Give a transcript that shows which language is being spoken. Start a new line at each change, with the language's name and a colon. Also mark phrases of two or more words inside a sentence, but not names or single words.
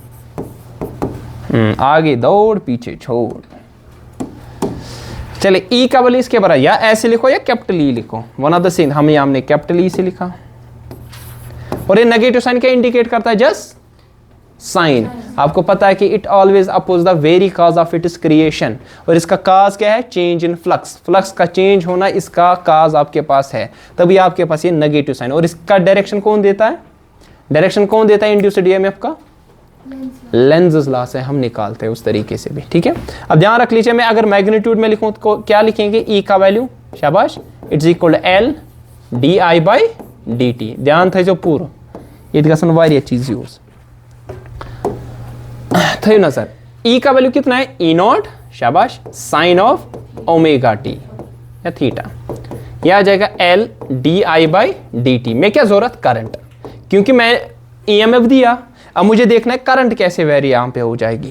Hindi: आगे दौड़ पीछे छोड़। चले ई का वैल्यू इसके बराबर, या ऐसे लिखो या कैपिटल ई लिखो,
English: one of the same.
Hindi: हमने कैपिटल ई से लिखा। और ये नेगेटिव साइन क्या इंडिकेट करता है?
English: just sign.
Hindi: आपको पता है कि
English: it always oppose the very cause of its creation.
Hindi: और इसका काज क्या है?
English: change in flux.
Hindi: फ्लक्स का चेंज होना इसका काज आपके पास है, तभी आपके पास ये नेगेटिव साइन। और इसका डायरेक्शन कौन देता है? डायरेक्शन कौन देता है
English: induced EMF
Hindi: का?
English: Lenz law
Hindi: से हम निकालते हैं उस तरीके से भी। ठीक है, अब ध्यान रख लीजिए, मैं अगर मैग्नीट्यूड में लिखूं तो क्या लिखेंगे? ई का वैल्यू, शाबाश,
English: it's equal L/di/dt.
Kashmiri: ध्यान था जो पूरा ये गसन वारिया चीज यूज थे ना सर।
Hindi: ई का वैल्यू कितना है? E0, शाबाश,
English: sine of omega t
Hindi: या थीटा। यह आ जाएगा L/di/dt में क्या जरूरत? करंट, क्योंकि मैं ईएमएफ दिया, अब मुझे देखना है करंट कैसे वेरी यहां पे हो जाएगी।